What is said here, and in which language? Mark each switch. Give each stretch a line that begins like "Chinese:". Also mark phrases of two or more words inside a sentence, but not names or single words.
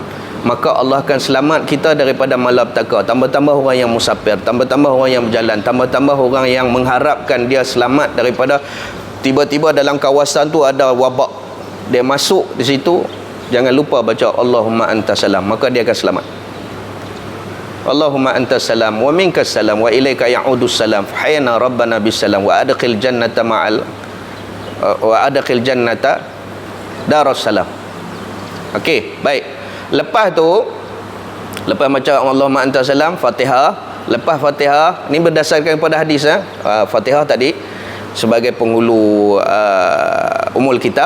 Malay: Maka Allah akan selamat kita daripada malapetaka. Tambah-tambah orang yang musafir, tambah-tambah orang yang berjalan, tambah-tambah orang yang mengharapkan dia selamat daripada tiba-tiba dalam kawasan tu ada wabak. Dia masuk di situ, jangan lupa baca
Arabic: اللهم أنت السلام,
Malay: maka dia akan selamat.
Arabic: اللهم أنت السلام ومنك السلام وإليك يعود السلام. حينا ربنا بالسلام وأدخل جنة دار السلام.
Malay: Okey, baik. Lepas tu, lepas baca
Arabic: اللهم أنت السلام,
Malay: Fatihah. Lepas Fatihah, ni berdasarkan kepada hadis Fatihah tadi sebagai penghulu
Arabic: أم الكتاب.